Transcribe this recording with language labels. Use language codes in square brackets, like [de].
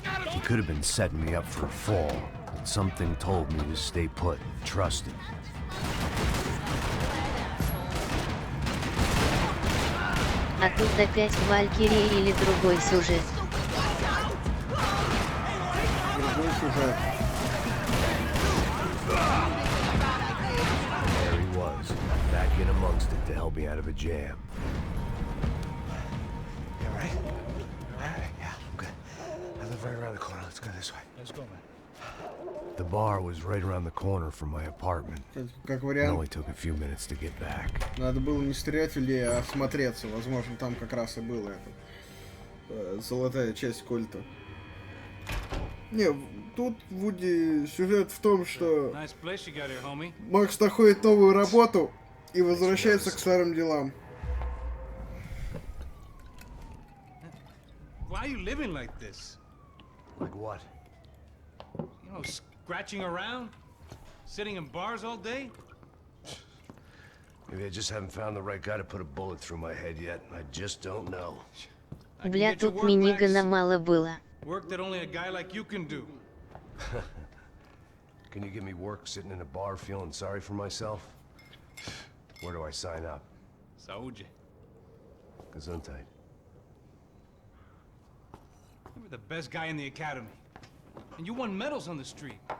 [en] He could have been setting me up for a fall, but something told me to stay put and trust him. [ru] А тут опять Валькирия или другой сюжет. Другой сюжет. [en] There he was, back in amongst it to help me out of a jam. You all right? All right, yeah, I'm good. I live right around the corner. Let's go this way. Let's go, man. The bar was right around the corner from my apartment. [ru] Как [en] It [ru] вариант, [en] only took a few minutes to get back. [ru] надо было не стрелять в людей, а осмотреться. Возможно, там как раз и было это. Золотая часть кольта. Не, тут, Вуди, сюжет в том, что [en] Nice place you got here, homie. [ru] Макс находит новую работу и возвращается к старым делам. [en] Why are you living like this? Like what? You know, scratching around? Sitting in bars all day? Maybe I just haven't found the right guy to put a bullet through my head yet. I just don't know. [ru] Бля, тут минигана мало было. [en] Work that only a guy like you can do. Can you give me work sitting in a bar feeling sorry for myself? Where do I sign up? [pt] Saúde. [de] Gesundheit. [en] You were the best guy in the academy. And you won medals on the street.